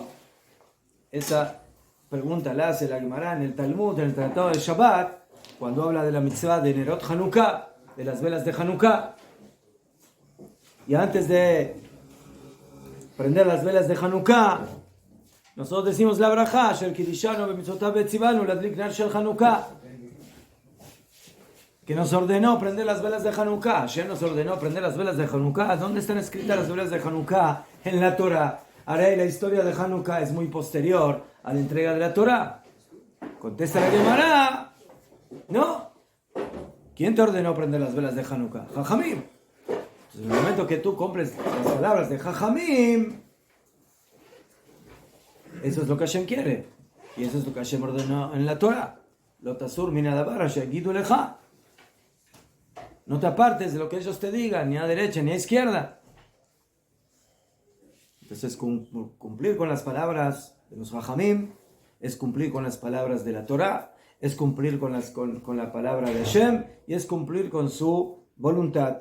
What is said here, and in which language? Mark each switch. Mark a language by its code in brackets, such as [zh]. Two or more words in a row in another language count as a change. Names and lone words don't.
[es] Esa pregunta la hace la Gemara en el Talmud, en el Tratado de Shabbat, cuando habla de la mitzvah de [he] נרות חנוכה, [es] de las velas de Hanukkah. Y antes de prender las velas de Hanukkah, nosotros decimos la Brajá, [he] של קידשנו במצוותיו וציוונו להדליק נר של חנוכה, [es] que nos ordenó prender las velas de Hanukkah. Hashem nos ordenó prender las velas de Hanukkah. ¿Dónde están escritas las velas de Hanukkah? En la Torah. Ahora, la historia de Hanukkah es muy posterior a la entrega de la Torah. Contesta la Gemara, ¿no? ¿Quién te ordenó prender las velas de Hanukkah? Jajamim. Entonces, en el momento que tú compres las palabras de Jajamim, eso es lo que Hashem quiere. Y eso es lo que Hashem ordenó en la Torah. [he] לא תסור מן הדבר אשר יגידו לך. [es] No te apartes de lo que ellos te digan, ni a derecha ni a izquierda. Entonces, cumplir con las palabras de los Jajamim es cumplir con las palabras de la Torah, es cumplir con la palabra de Hashem y es cumplir con su voluntad.